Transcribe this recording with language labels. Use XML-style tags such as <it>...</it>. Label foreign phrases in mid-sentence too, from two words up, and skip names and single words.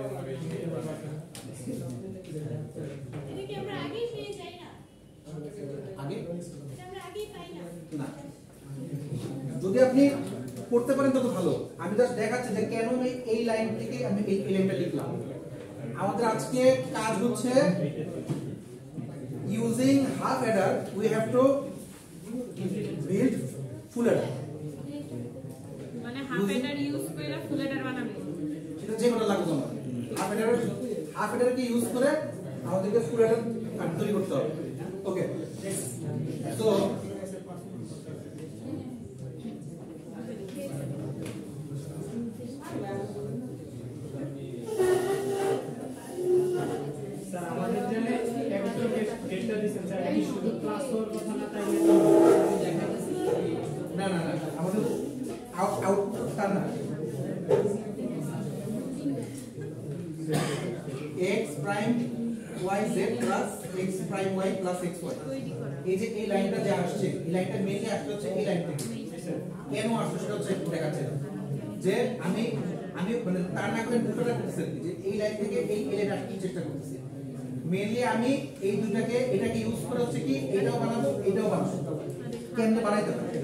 <bn>এটা কি আমরা আগেই পেয়ে যাই না? আগে এটা আমরা আগেই পাই না। না, যদি আপনি করতে পারেন তত ভালো। আমি জাস্ট দেখাচ্ছি যে কেন আমি এই লাইন থেকে আমি এই লাইনটা লিখলাম। আমাদের আজকে কাজ হচ্ছে</bn> <en>using half adder we have to build full adder,</en> <bn>মানে</bn> <en>half adder use</en> <bn>করে</bn> <en>full adder</en> <bn>বানাবে, সেটা যে কোটা লাগবে তোমার।</bn> <en>half adder</en> <bn>কে ইউজ করে আমাদেরকে</bn> <en>full adder</en> <bn>তৈরি করতে হবে। ওকে, তো স্যার আমাদের জন্য একটা ডেটা দিছেন স্যার, এই শুধু প্লাস হওয়ার কথা না, তাই না না না, আমাদের আউটপুটটা না,</bn> <en>x prime y z plus x prime y plus x y।</en> <bn>এই যে এই লাইনটা যে আসছে, এই লাইনটা মেইনলি আসছে হচ্ছে এই লাইন থেকে। কেন আসছে সেটা হচ্ছে দেখাচ্ছে যে আমি মানে তার না করে দুটোটা করতেছি, যে এই লাইন থেকে এই লাইন আসতে চেষ্টা করতেছি। মেইনলি আমি এই দুটাকে এটাকে ইউজ করে হচ্ছে কি এটাও বানাবো, এটাও বানাবো, কেমনে বানাইতে পারি সেটা।</bn>